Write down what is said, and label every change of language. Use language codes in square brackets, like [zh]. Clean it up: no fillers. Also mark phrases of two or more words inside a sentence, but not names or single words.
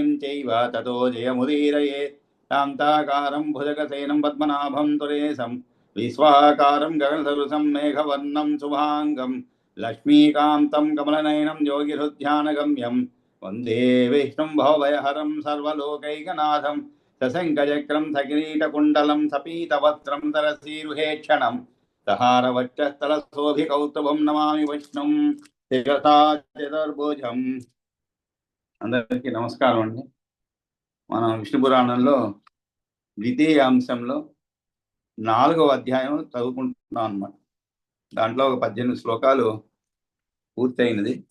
[sa] चैव ततो जयमुदीरयेत् शान्ताकारं भुजगसेनं पद्मनाभं सुरेशं विश्वाकारं गगनसदृशं मेघवर्णं शुभाङ्गं लक्ष्मीकान्तं कमलनयनं योगिहृद्ध्यानगम्यं वन्दे विष्णुं भवभयहरं सर्वलोकैकनाथं सशङ्खचक्रं सकिरीटकुण्डलं सपीतवस्त्रं तरसीरुहेक्षणं सहारवक्षस्थलशोभिकौस्तुभं नमामि विष्णुं शिरसा చతుర్భుజం. [te] అందరికీ నమస్కారం అండి. మనం విష్ణు పురాణంలో ద్వితీయ అంశంలో 4వ అధ్యాయం చదువుకుంటున్నాం అన్నమాట. దాంట్లో ఒక 18 శ్లోకాలు పూర్తయినది.